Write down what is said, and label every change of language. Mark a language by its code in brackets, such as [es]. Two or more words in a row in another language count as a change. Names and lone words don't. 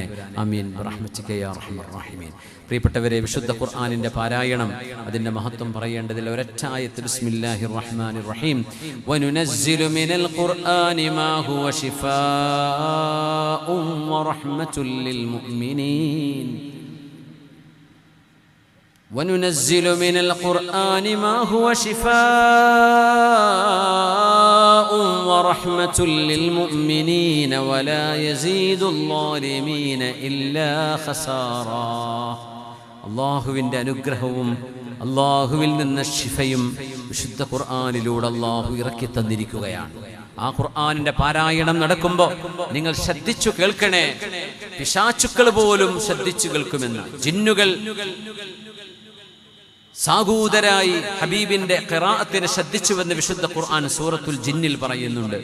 [ar] آمين برحمتك يا أرحم الراحمين. [ml] പ്രിയപ്പെട്ടവരെ, വിശുദ്ധ ഖുർആനിൻ്റെ പാരായണം, അതിൻ്റെ മഹത്വം പറയേണ്ടതിൽ ഒരൊറ്റ ആയത്ത്. [ar] بسم الله الرحمن الرحيم. وننزل من القرآن ما هو شفاء ورحمة للمؤمنين. وننزل من القرآن ما هو شفاء ورحمة للمؤمنين ولا يزيد الظالمين إلا خسارا. [ml] അല്ലാഹുവിൻ്റെ അനുഗ്രഹവും അല്ലാഹുവിൽ നിന്ന് ശിഫയും വിശുദ്ധ ഖുർആനിലൂടെ അല്ലാഹു ഇറക്കി തന്നിരിക്കുകയാണ്. ആ ഖുർആനിന്റെ പാരായണം നടക്കുമ്പോൾ നിങ്ങൾ ശ്രദ്ധിച്ചു കേൾക്കണേ. പിശാചുക്കൾ പോലും ശ്രദ്ധിച്ചു കേൾക്കുമെന്ന്, ജിന്നുകൾ സാഗൂതരായി ഹബീബിന്റെ ഖിറാഅത്തിനെ ശ്രദ്ധിച്ചുവെന്ന് വിശുദ്ധ ഖുർആൻ സൂറത്തുൽ ജിന്നിൽ പറയുന്നുണ്ട്.